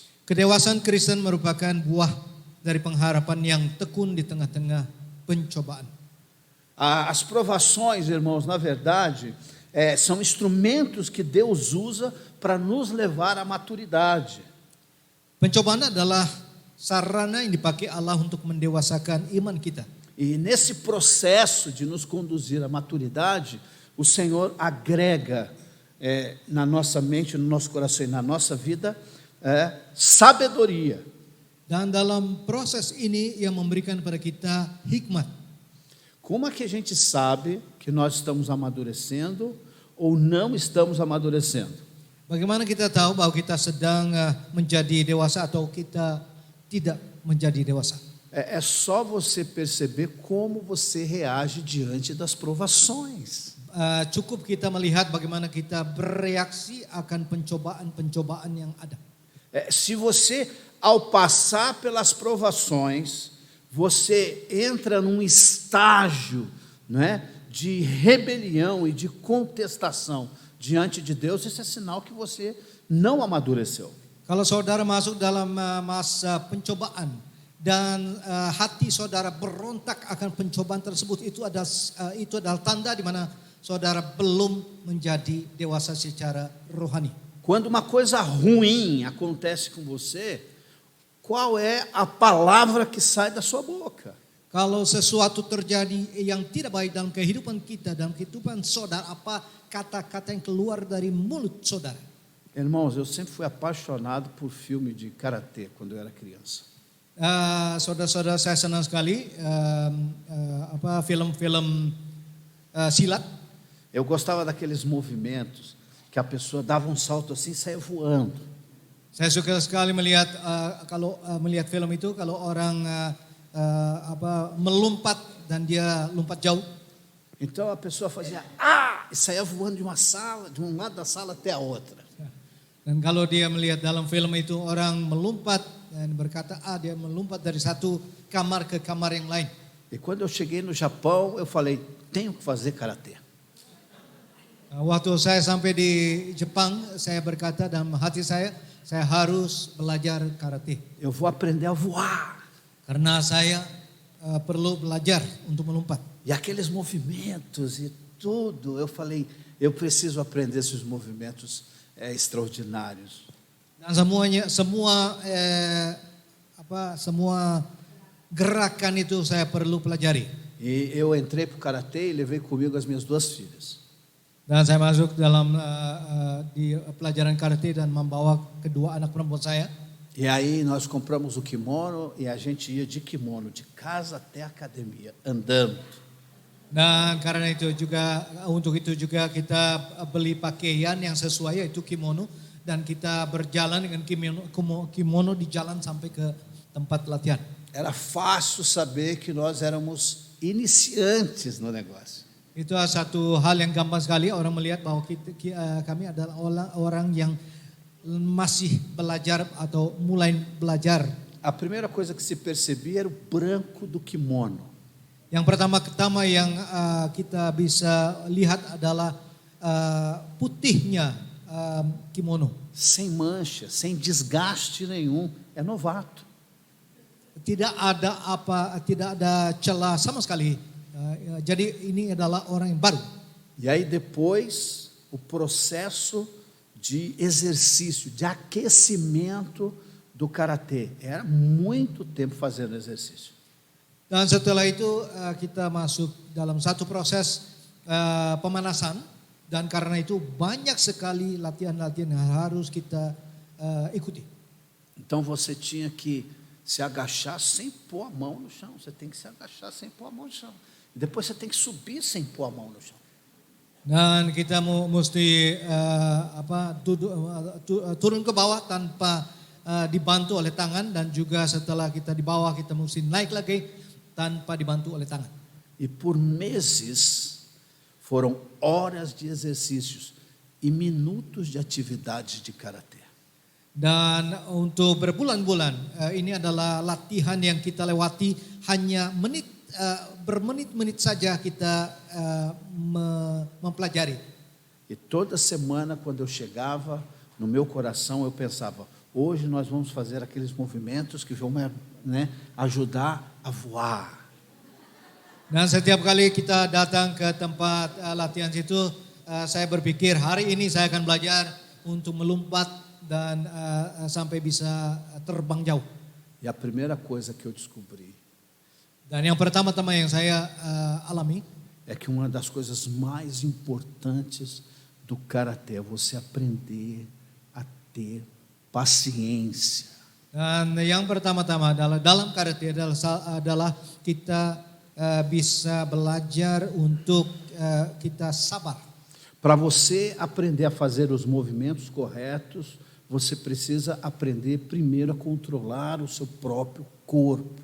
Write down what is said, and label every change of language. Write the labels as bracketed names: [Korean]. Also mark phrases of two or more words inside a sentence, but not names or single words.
[Indonesian] Kedewasaan Kristen merupakan buah dari pengharapan yang tekun di tengah-tengah pencobaan. [Portuguese] As provações, irmãos, na verdade, são instrumentos que Deus usa para nos levar à maturidade. [Indonesian] Pencobaan adalah sarana yang dipakai Allah untuk mendewasakan iman kita. [Portuguese] E nesse processo de nos conduzir à maturidade, o Senhor agrega na nossa mente, no nosso coração e na nossa vida sabedoria. [Indonesian] Dan dalam proses ini yang memberikan kepada kita hikmat. [Portuguese] Como é que a gente sabe que nós estamos amadurecendo ou não estamos amadurecendo? [Indonesian] Bagaimana kita tahu bahwa kita sedang menjadi dewasa atau kita tidak menjadi dewasa? [Portuguese] É só você perceber como você reage diante das provações. [Indonesian] Cukup kita melihat bagaimana kita bereaksi akan pencobaan-pencobaan yang ada. [Portuguese] Se você, ao passar pelas provações, você entra num estágio, não é, de rebelião e de contestação diante de Deus, isso é sinal que você não amadureceu. [Indonesian] Kalau saudara masuk dalam masa pencobaan dan hati saudara berontak akan pencobaan tersebut, itu adalah tanda di mana saudara belum menjadi dewasa secara rohani. [Portuguese] Quando uma coisa ruim acontece com você, qual é a palavra que sai da sua boca? [Indonesian] Kalau sesuatu terjadi yang tidak baik dalam kehidupan kita, dalam kehidupan saudara, apa kata-kata yang keluar dari mulut saudara? [Portuguese] Irmãos, eu sempre fui apaixonado por filme de karatê quando eu era criança. [Indonesian] Saudara-saudara, saya senang sekali film-film silat. [Portuguese] Eu gostava daqueles movimentos que a pessoa dava um salto assim e saía voando. [Indonesian] Saya suka sekali melihat melihat film itu, kalau orang melompat dan dia lompat jauh. [Portuguese] Então a pessoa fazia e saía voando de uma sala, de um lado da sala até a outra. [Indonesian] Dan kalau dia melihat dalam film itu orang melompat dan berkata dia melompat dari satu kamar ke kamar yang lain. [Portuguese] E quando eu cheguei no Japão, eu falei, tenho que fazer karatê. [Indonesian] Waktu saya sampai di Jepang, saya berkata dalam hati saya harus belajar karate. [Portuguese] Eu vou aprender a voar. [Indonesian] Karena saya perlu belajar untuk melompat. [Portuguese] E aqueles movimentos e tudo, eu falei, eu preciso aprender esses movimentos extraordinários. [Indonesian] Dan semua gerakan itu saya perlu pelajari. [Portuguese] E eu entrei para o karatê e levei comigo as minhas duas filhas. [Indonesian] Dan saya masuk dalam di pelajaran karate dan membawa kedua anak perempuan saya. [Portuguese] E aí nós compramos o kimono e a gente ia de kimono, de casa até a academia, andando. [Indonesian] Dan karena itu juga, untuk itu juga kita beli pakaian yang sesuai, yaitu kimono, dan kita berjalan dengan kimono di jalan sampai ke tempat latihan. [Portuguese] Era fácil saber que nós éramos iniciantes no negócio. [Indonesian] Itu satu hal yang gampang sekali, orang melihat bahwa kami adalah orang yang masih belajar atau mulai belajar. [Portuguese] A primeira coisa que se percebia era o branco do kimono. [Indonesian] Yang pertama yang kita bisa lihat adalah putihnya kimono. [Portuguese] Sem mancha, sem desgaste nenhum. É novato. [Indonesian] Tidak ada celah sama sekali. Jadi ini adalah orang yang baru. [Portuguese] E aí depois o processo de exercício, de aquecimento do karatê. Era muito tempo fazendo exercício. [Indonesian] Dan setelah itu kita masuk dalam satu proses pemanasan, dan karena itu banyak sekali latihan-latihan yang harus kita ikuti. [Portuguese] Então você tinha que se agachar sem pôr a mão no chão. Você tem que se agachar sem pôr a mão no chão. E depois você tem que subir sem pôr a mão no chão. [Indonesian] Dan kita mesti turun ke bawah tanpa dibantu oleh tangan, dan juga setelah kita di bawah kita mesti naik lagi tanpa dibantu oleh tangan. [Portuguese] E por meses foram horas de exercícios e minutos de atividades de karatê. [Indonesian] Dan untuk berbulan-bulan ini adalah latihan yang kita lewati, hanya bermenit-menit saja kita mempelajari. [Portuguese] E toda semana quando eu chegava, no meu coração eu pensava, hoje nós vamos fazer aqueles movimentos que vão ajudar a voar. [Indonesian] Dan setiap kali kita datang ke tempat latihan situ, saya berpikir hari ini saya akan belajar untuk melompat dan sampai bisa terbang jauh. [Portuguese] E a primeira coisa que eu descobri [Indonesian] Dan yang pertama-tama yang saya alami [Portuguese] é que uma das coisas mais importantes do karatê é você aprender a ter paciência. [Indonesian] Dan yang pertama-tama adalah dalam karate adalah kita bisa belajar untuk kita sabar. [Portuguese] Para você aprender a fazer os movimentos corretos, você precisa aprender primeiro a controlar o seu próprio corpo.